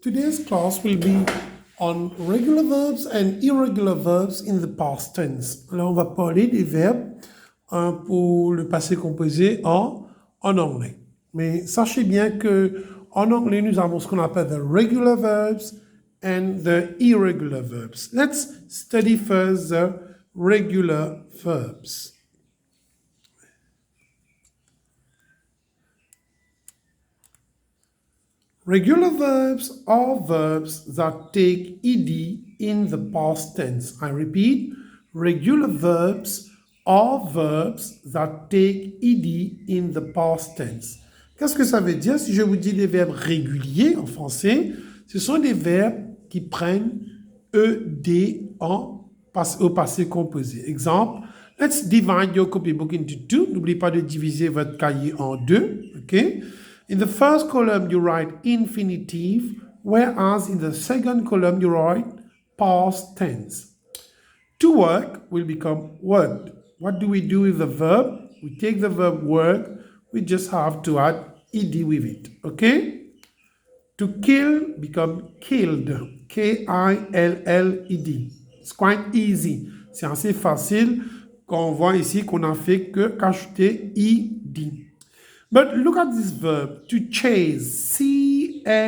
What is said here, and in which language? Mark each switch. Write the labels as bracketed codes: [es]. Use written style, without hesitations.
[en] Today's class will be on regular verbs and irregular verbs in the past tense. [fr] Alors, on va parler des verbes pour le passé composé en anglais. Mais sachez bien que en anglais, nous avons ce qu'on appelle [en] the regular verbs and the irregular verbs. Let's study first the regular verbs. Regular verbs are verbs that take ed in the past tense. I repeat, regular verbs are verbs that take ed in the past tense. [fr] Qu'est-ce que ça veut dire si je vous dis des verbes réguliers en français? Ce sont des verbes qui prennent ed au passé composé. [en] Exemple, let's divide your copybook into two. [fr] N'oubliez pas de diviser votre cahier en deux. [en] Okay? In the first column, you write infinitive, whereas in the second column, you write past tense. To work will become worked. What do we do with the verb? We take the verb work, we just have to add ed with it, okay? To kill become killed, K-I-L-L-E-D. It's quite easy. [fr] C'est assez facile quand on voit ici qu'on n'a fait que qu'ajouter ed. [en] But look at this verb, to chase, C-H-A-S-E.